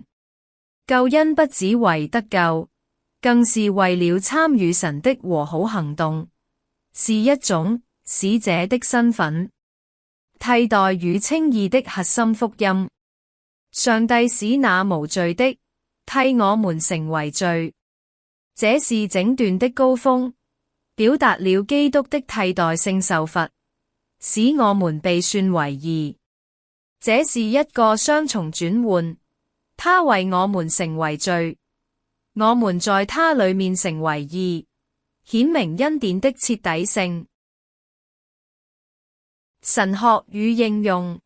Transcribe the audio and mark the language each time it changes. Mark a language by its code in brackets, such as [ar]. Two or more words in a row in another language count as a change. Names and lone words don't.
[zh] 救恩不只為得救，更是為了參與神的和好行動，是一種使者的身份，替代與稱義的核心福音。上帝使那無罪的替我們成為罪，這是整段的高峰，表達了基督的替代性受罰，使我們被算為義。這是一個雙重轉換，他為我們成為罪，我們在他裏面成為義，顯明恩典的徹底性。神學與應用。